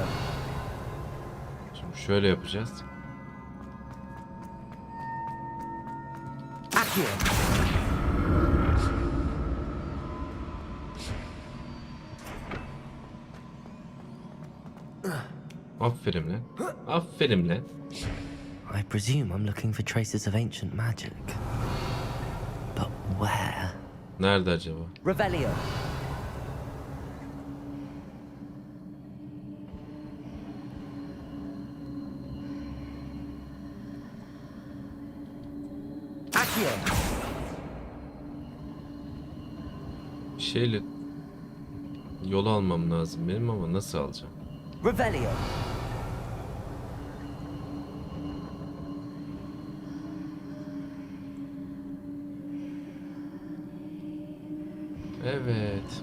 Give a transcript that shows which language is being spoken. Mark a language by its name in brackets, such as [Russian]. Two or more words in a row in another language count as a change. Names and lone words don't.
[Turkish] Şimdi şöyle yapacağız. Accio. Aferin lan. Aferin lan. [English] I presume I'm looking for traces of ancient magic. But where? [Turkish] Nerede acaba? Revelio. Accio. Bir şeyle yol almam lazım benim ama nasıl alacağım? Revelio. Evet.